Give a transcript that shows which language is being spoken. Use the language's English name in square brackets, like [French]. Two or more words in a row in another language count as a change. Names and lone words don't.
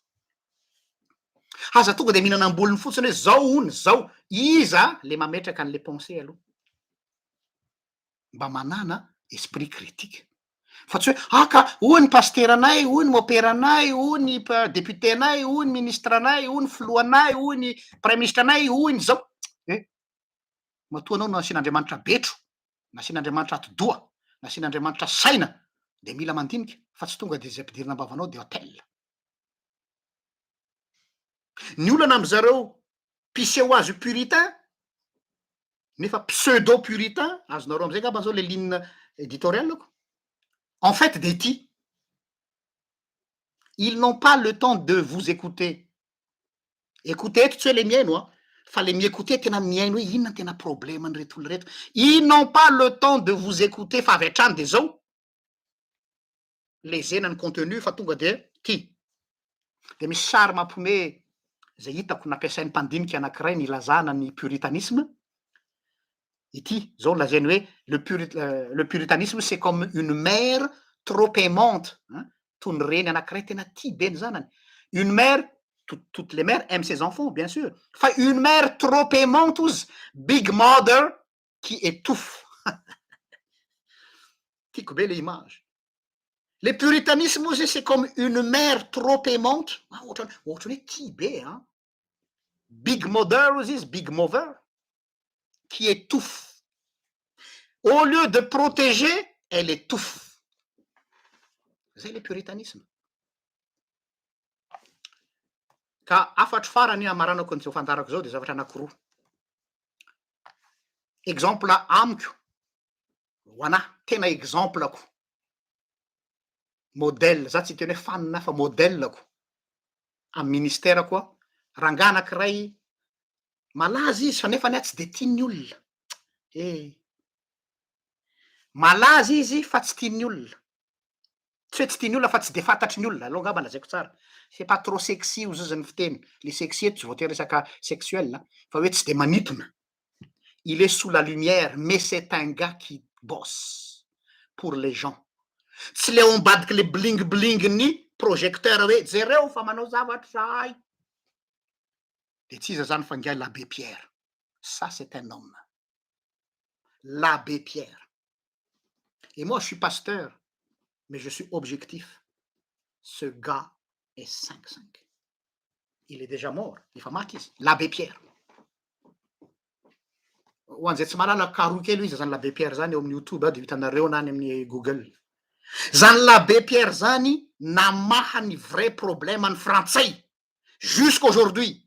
[Malagasy] aza tonga de mihinana ambolony fotsiny hoe zao ony zao iza le mametraka an'le pensée aloha mba manana [French] esprit critique [Malagasy] fa tsy hoe ka hoy ny paster anay hoy ny mopera anay hoy ny député anay hoy ny ministre anay hoy ny filoanay hoy ny [French] premier ministre [Malagasy] anay hoy ny zao matoa anao no asian'andriamanitra betro nasian'andriamanitra ati-doha nasian'andriamanitra saina de mila mandinika fa tsy tonga de zay ampidirina ambavanao de hôtel. Ny olana am'zareo piseho azy puritain nefa [French] pseudo puritain, [Malagasy] azonareo am'zay ngamba zao [French] le ligne éditorialako. En fait [Malagasy] de ty, [French] ils n'ont pas le temps de vous écouter. [Malagasy] Écoutez eto tsy hoe le miaino a, fa le miécouter tena miaino hoe inona tena probleman'ireto olo reto. [French] Ils n'ont pas le temps de vous écouter [Malagasy] fa avy hatrany de zao lezena ny contenu fa tonga de ty. De misy sary mampiomehy zay hitako nampiasain'ny mpandinika anankiray nilazana ny puritanisme. Ity zao lazainy hoe [French] le puritanisme c'est comme une mère trop aimante, hein, [Malagasy] toy ny reny anankiray tena tia be ny zanany. [French] Une mère, toutes les mères aiment ses enfants bien sûr, [Malagasy] fa [French] une mère trop aimante [Malagasy] ozy, [English] big mother [French] qui étouffe. [Malagasy] Tiako be [French] le image. Le puritanisme ozy c'est comme une mère trop aimante, [Malagasy] ohatrany hoe tia be, hein. [English] Big mother [Malagasy] ozy izy, [English] big mother [French] qui étouffe. Au lieu de protéger, elle étouffe. [Malagasy] Zay le puritanisme. Ka afatry farany amaranako an'izao fandarako zao de zavatra anankiroa. Exemple amiko, ho anahy tena exemplako, modèle, za tsy teny hoe fanina fa modèleko amy ministèrako a, rangaha anankiray malaza izy fa nefany a tsy de tian'ny olona. Malaza izy fa tsy tian'ny olona. Tsy hoe tsy tian'ny olona fa tsy de fantatry ny olona, alôha ngamba lazaiko tsara. [French] C'est pas trop sexy [Malagasy] ozy izy ny fiteny. Le sexy eto tsy voatery resaka sexuel, fa hoe tsy de manintona. [French] Il est sous la lumière, mais c'est un gars qui bosse pour les gens. [Malagasy] Tsy le ambadiky le bling bling ny projecteur hoe jereo fa manao zavatra zahay. De tsy iza zany fa ngiahy l'abbé Pierre. [French] Ça c'est un homme. L'abbé Pierre. Et moi je suis pasteur, mais je suis objectif. Ce gars est 5-5. Il est déjà mort. [Malagasy] Efa maty izy. L'abbé Pierre. Ho an'izay tsy mahalala karoy kely izy zany l'abbé Pierre zany eo amin'ny YouTube de hitanareo na any amin'ny Google. Zany l'abbé Pierre zany namaha ny [French] vrai problème [Malagasy] any frantsay jusqu'aujourd'hui.